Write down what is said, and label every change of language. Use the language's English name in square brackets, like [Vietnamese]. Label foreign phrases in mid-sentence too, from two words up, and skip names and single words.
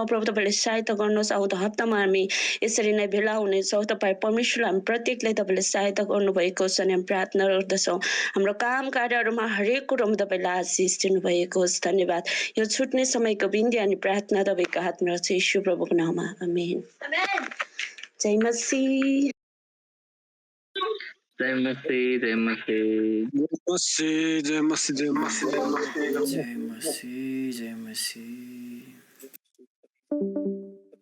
[Nepali] प्रभु तपाईँले सहायता गर्नुहोस्। आउँदो हप्तामा हामी यसरी नै भेला हुनेछौँ। तपाईँ परमेश्वर हामी प्रत्येकलाई तपाईँले सहायता गर्नुभएको होस् भने हामी प्रार्थना गर्दछौँ। हाम्रो काम कार्यहरूमा हरेक कुरोमा तपाईँले आशिष दिनुभएको होस्। धन्यवाद। यो छुट्ने समयको बिन्दी अनि प्रार्थना तपाईँको हातमा छ यीशु प्रभुको नाममा आमेन। जय मसीह। जय मसीह। जय मसीह। जय मसीह। जय मसीह। जय मसीह। जय मसीह। जय मसीह।